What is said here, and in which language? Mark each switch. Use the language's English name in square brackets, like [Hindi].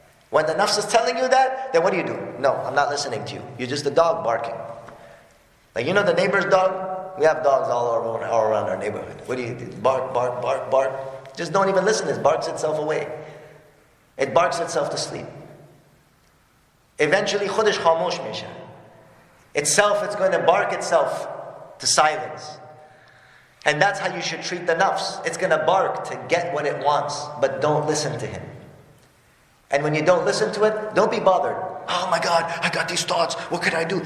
[English] When the nafs is telling you that, then what do? No, I'm not listening to you. You're just a dog barking. Like the neighbor's dog? We have dogs all around our neighborhood. What do you do? Bark, bark, bark, bark. Just don't even listen. It barks itself away. It barks itself to sleep. Eventually, [Persian] خودش خاموش میشه. [English] Itself, it's going to bark itself to silence. And that's how you should treat the nafs. It's going to bark to get what it wants, but don't listen to him. And when you don't listen to it, don't be bothered. Oh my God, I got these thoughts. What could I do?